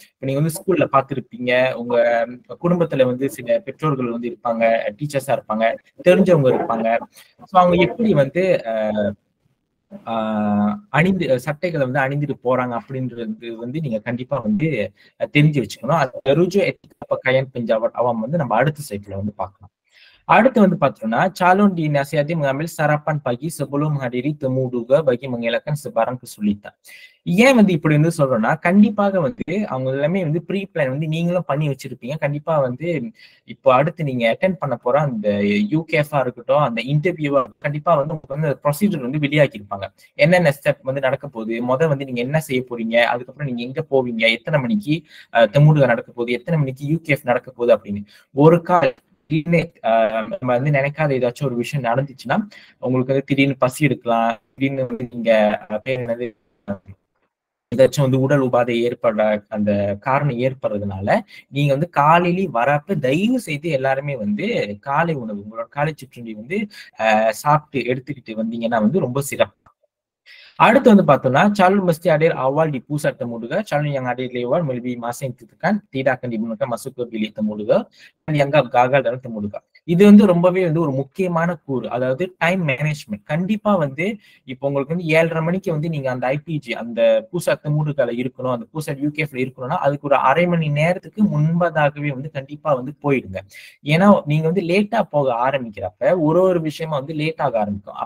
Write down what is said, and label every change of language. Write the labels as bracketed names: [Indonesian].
[Tamil] இப்ப நீங்க வந்து ஸ்கூல்ல பாத்துருப்பீங்க, உங்க குடும்பத்துல வந்து சில பெற்றோர்கள் வந்து இருப்பாங்க, டீச்சர்ஸா இருப்பாங்க, தெரிஞ்சவங்க இருப்பாங்க. ஸோ அவங்க எப்படி வந்து அணிந்து சட்டைகளை வந்து அணிந்துட்டு போறாங்க அப்படின்றது வந்து நீங்க கண்டிப்பா வந்து தெரிஞ்சு வச்சுக்கணும். அது ருஜு கயன் பெஞ்சாவட் அவன் வந்து நம்ம அடுத்த சைட்ல வந்து பார்க்கலாம். அடுத்து வந்து பார்த்தோம்னா [Malay] calon dinasihati mengambil sarapan pagi sebelum menghadiri temu duga bagi mengelakkan sebarang kesulitan. [Tamil] ஏன் வந்து இப்படி வந்து சொல்றோம்னா கண்டிப்பாக வந்து அவங்க எல்லாமே வந்து ப்ரீ பிளான் வந்து நீங்களும் பண்ணி வச்சிருப்பீங்க. கண்டிப்பா வந்து இப்போ அடுத்து நீங்க அட்டென்ட் பண்ண போற அந்த யூகேஃபா இருக்கட்டும், அந்த இன்டர்வியூவா கண்டிப்பா வந்து உங்களுக்கு வந்து ப்ரொசீஜர் வந்து வெளியாக்கியிருப்பாங்க. என்னென்ன ஸ்டெப் வந்து நடக்க போகுது, வந்து நீங்க என்ன செய்ய போறீங்க, அதுக்கப்புறம் நீங்க எங்க போவீங்க, எத்தனை மணிக்கு தெமுடுகா நடக்க போகுது, எத்தனை மணிக்கு யூகேஎஃப் நடக்க போகுது அப்படின்னு ஒரு கால் நம்ம வந்து நினைக்காத ஏதாச்சும் ஒரு விஷயம் நடந்துச்சுன்னா உங்களுக்கு வந்து திடீர்னு பசி எடுக்கலாம், திடீர்னு வந்து நீங்க என்னது ஏதாச்சும் வந்து உடல் உபாதை ஏற்பட அந்த காரணம் ஏற்படுறதுனால நீங்க வந்து காலையில வரப்ப தயவு செய்து எல்லாருமே வந்து காலை உணவு உங்களோட காலை சிற்றுண்டி வந்து சாப்பிட்டு எடுத்துக்கிட்டு வந்தீங்கன்னா வந்து ரொம்ப சிறப்பு. அடுத்து வந்து பார்த்தோம்னா [Malay] calon mesti hadir awal di pusat temuduga. Calon yang hadir lewat melebihi masa yang ditentukan tidak akan dibenarkan masuk ke bilik temuduga dan dianggap gagal dalam temuduga. [Tamil] இது வந்து ரொம்பவே வந்து ஒரு முக்கியமான கூறு, அதாவது டைம் மேனேஜ்மெண்ட். கண்டிப்பா வந்து இப்போ உங்களுக்கு வந்து 7:30 மணிக்கு வந்து நீங்க அந்த ஐபிஜி அந்த பூசாட் தெமுடுகால இருக்கணும், அந்த பூசாட் யூகேஎஃப்ல இருக்கணும்னா அதுக்கு ஒரு அரை மணி நேரத்துக்கு முன்பதாகவே வந்து கண்டிப்பா வந்து போயிடுங்க. ஏன்னா நீங்க வந்து லேட்டா போக ஆரம்பிக்கிறப்ப ஒரு விஷயமா வந்து லேட் ஆக ஆரம்பிக்கும்.